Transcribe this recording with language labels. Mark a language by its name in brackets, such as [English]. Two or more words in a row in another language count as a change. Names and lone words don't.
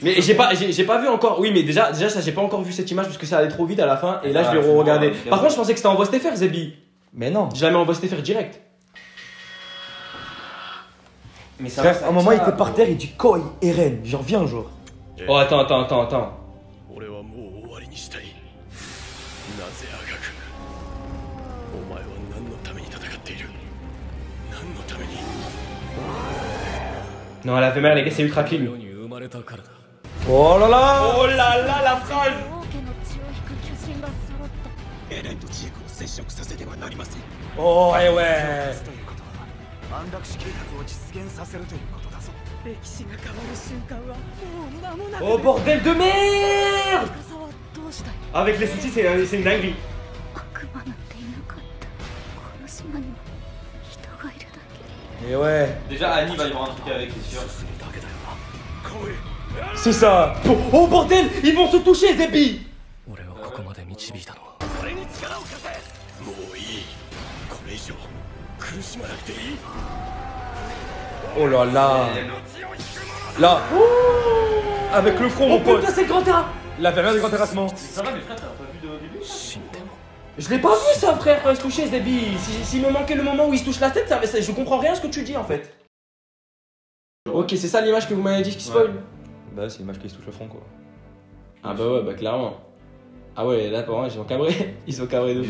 [French] Mais j'ai pas vu encore. Oui, mais déjà ça, j'ai pas encore vu cette image parce que ça allait trop vite à la fin. Et là, Ah, je vais c'est re-regarder. bon, Par contre, je pensais que c'était en voix STFR, Zebi. Mais non. Je la mets en voice faire direct. Mais ça Frère, à un moment, il était par terre, il dit Koi, Eren. Genre, viens, genre. Oh, attends. [Japanese] 俺はもう終わりにしたい。なぜあがく？お前は何のために戦っている？何のために？ [French] Non, la mère, les gars, c'est ultra clean. [Japanese] 世に生まれたからだ。 [French] Oh là là. Oh là là, la phrase. [Japanese] エレンとジークを接触させてはなりません。 [French] Oh, ouais. [Japanese] ということは安楽死計画を実現させるということだぞ。歴史が変わる瞬間はもう間もなく。 [French] Oh, bordel de merde. [Japanese] 深沢はどうしたい [French] Avec les soucis, c'est une dinguerie. [Japanese] 悪魔なんていなかったこの島にも人がいるだけ [French] Et ouais. Déjà, Annie va y avoir un truc avec, c'est sûr. C'est ça. Oh, bordel. Ils vont se toucher, Zébi. [Japanese] 俺をここまで導いたのは俺に力を貸せ。もういい。これ以上苦しまなくていい。 [French] Oh là là. Là. Avec le front, mon pote. Putain, c'est le grand terrain. La période du grand terrassement. Ça va, mais frère, t'as pas vu de début? [Japanese] 死んでも [French] Je l'ai pas vu ça, frère, quand il se touchait, ce débit. S'il me manquait le moment où il se touche la tête, je comprends rien à ce que tu dis en fait. Ok, c'est ça l'image que vous m'avez dit qui spoil. Bah, c'est l'image qui se touche le front, quoi. Ah bah ouais, bah clairement. Ah ouais, là, par contre, ils ont cabré. Ils ont cabré de fou.